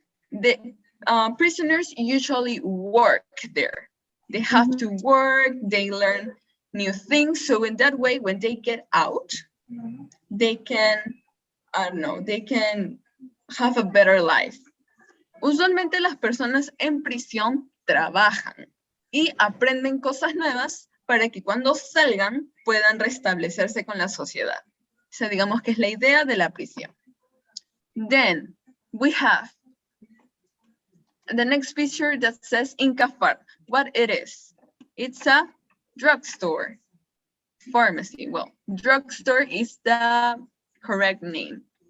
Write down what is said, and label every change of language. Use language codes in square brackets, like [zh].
[en] The prisoners usually work there. They have to work, they learn new things. So in that way, when they get out, they can, I don't know, they can have a better life. [es] Usualmente las personas en prisión trabajan y aprenden cosas nuevas para que cuando salgan puedan restablecerse con la sociedad. O sea, digamos que es la idea de la prisión. [en] Then we have the next picture that says Incafar. What it is? It's a drugstore. Pharmacy. Well, drugstore is the correct name.